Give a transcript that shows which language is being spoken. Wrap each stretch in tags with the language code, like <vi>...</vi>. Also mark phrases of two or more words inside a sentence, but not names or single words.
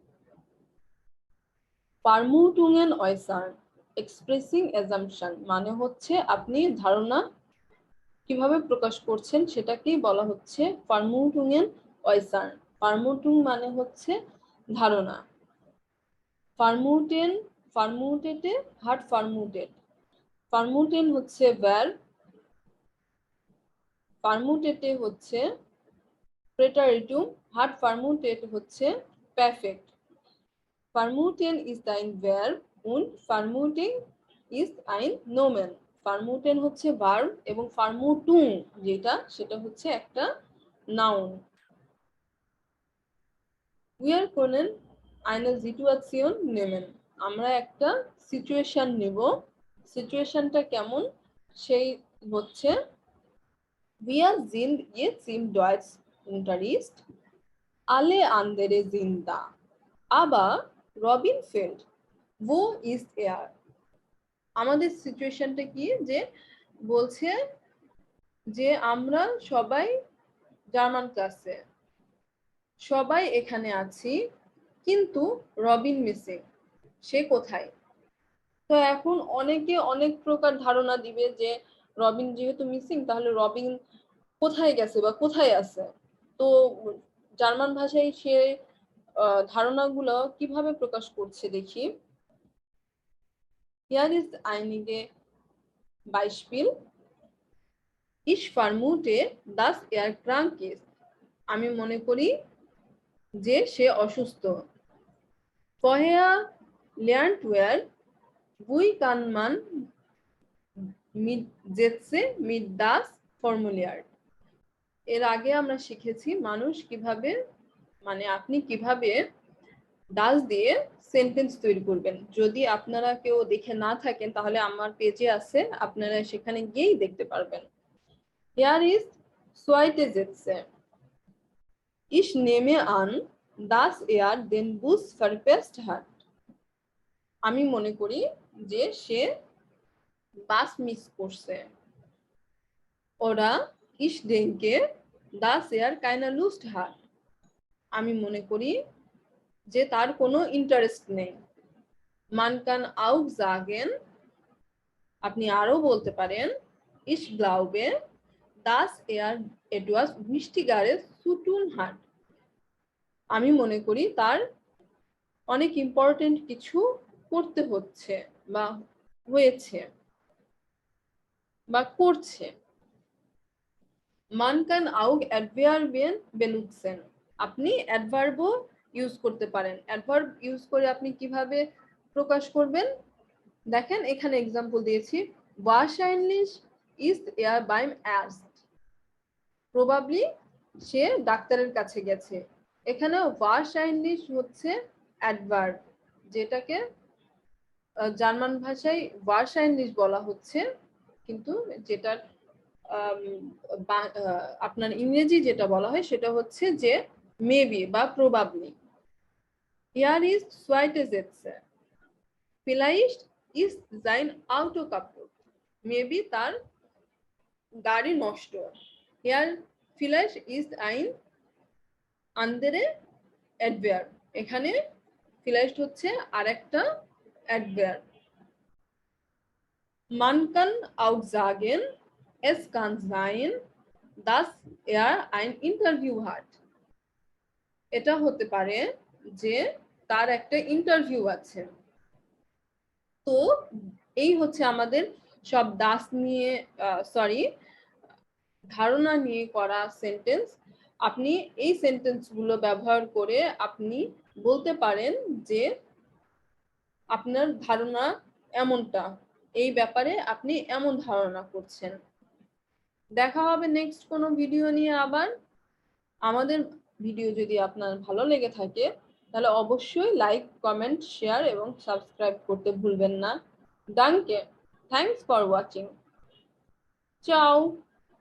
<de>Vermutungen äußern,</de> <en>expressing assumption</en> <bn>মানে হচ্ছে আপনি ধারণা কিভাবে প্রকাশ করছেন সেটাকেই বলা হচ্ছে</bn> <de>Vermutungen äußern।</de> <bn>Vermutung মানে হচ্ছে ধারণা।</bn> <de>Vermuten, vermutete, hat vermutet.</de> <bn>Vermuten হচ্ছে verb, vermutete হচ্ছে preteritum,</bn> <de>hat vermutet</de> <bn>হচ্ছে perfect.</bn> <de>Vermuten ist ein verb und vermuting ist ein Nomen.</de> <bn>Vermuten হচ্ছে verb এবং vermutung যেটা সেটা হচ্ছে একটা noun.</bn> <de>Wir können eine Situation nehmen.</de> <bn>আমরা একটা সিচুয়েশন নেব। সিচুয়েশনটা কেমন সেই হচ্ছে</bn> <de>Wir sind jetzt im Deutschunterricht. Alle anderen sind da. Aber Robin fehlt. Wo ist er?</de> <bn>আমাদের সিচুয়েশনটা কি যে বলছে যে আমরা সবাই জার্মান ক্লাসে, সবাই এখানে আছি, কিন্তু রবিন মিসিং, সে কোথায়? তো এখন অনেকে অনেক প্রকার ধারণা দিবে যে রবিন যেহেতু মিসিং তাহলে রবিন কোথায় গেছে বা কোথায় আছে। তো জার্মান ভাষায় সে ধারণাগুলো কিভাবে প্রকাশ করছে দেখি।</bn> <de>Hier ist einige Beispiel. Ich vermute, dass er krank ist.</de> <bn>আমি মনে করি যে সে অসুস্থ।</bn> <de>Vorher lernt er, wie kann man mit Sätze mit das formuliert.</de> <bn>এর আগে আমরা শিখেছি মানুষ কিভাবে, মানে আপনি কিভাবে ডাস দিয়ে সেন্টেন্স তৈরি করবেন। যদি আপনারা কেউ দেখে না থাকেন তাহলে আমার পেজে আছে, আপনারা সেখানে গিয়েই দেখতে পারবেন।</bn> <de>Hier ist zweite Sätze. Ich nehme an, dass er den Bus verpasst hat.</de> <bn>আমি মনে করি যে সে বাস মিস করছে।</bn> <de>Oder ich denke, dass er keine Lust hat.</de> <bn>আমি মনে করি যে তার কোনো ইন্টারেস্ট নেই।</bn> <de>Man kann auch sagen,</de> <bn>আপনি আরো বলতে পারেন,</bn> <de>ich glaube, dass er etwas wichtigeres zu tun hat.</de> <bn>আমি মনে করি তার অনেক ইম্পর্টেন্ট কিছু করতে হচ্ছে বা হয়েছে বা করছে।</bn> <de>Man kann auch Adverben benutzen.</de> <bn>আপনি অ্যাডভার্বও ইউজ করতে পারেন। অ্যাডভার্ব ইউজ করে আপনি কিভাবে প্রকাশ করবেন দেখেন, এখানে এক্সাম্পল দিয়েছি।</bn> <de>Wahrscheinlich ist er beim Arzt.</de> <bn>Probably সে ডাক্তারের কাছে গেছে। এখানে wahrscheinlich হচ্ছে অ্যাডভার্ব, যেটাকে জার্মান ভাষায় wahrscheinlich বলা হচ্ছে, কিন্তু যেটার আপনার ইংরেজি যেটা বলা হয় সেটা হচ্ছে যে মেবি বা প্রবাবলি।</bn> <de>Hier ist zweite Sätze. Vielleicht ist sein Auto kaputt.</de> <bn>মেবি তার গাড়ি নষ্ট।</bn> <de>Hier vielleicht ist ein andere Adverb.</de> <bn>এখানে vielleicht হচ্ছে আরেকটা Adverb.</bn> <de>Man kann auch sagen, es kann sein, dass er ein Interview hat.</de> <bn>এটা হতে পারে যে তার একটা ইন্টারভিউ আছে। তো এই হচ্ছে আমাদের সব দাস নিয়ে ধারণা নিয়ে করা সেন্টেন্স। আপনি এই সেন্টেন্সগুলো ব্যবহার করে আপনি বলতে পারেন যে আপনার ধারণা এমনটা, এই ব্যাপারে আপনি এমন ধারণা করছেন। দেখা হবে নেক্সট কোনো ভিডিও নিয়ে আবার। আমাদের ভিডিও যদি আপনার ভালো লেগে থাকে তাহলে অবশ্যই লাইক, কমেন্ট, শেয়ার এবং সাবস্ক্রাইব করতে ভুলবেন না।</bn> <de>Danke.</de> <en>Thanks for watching. Ciao.</en>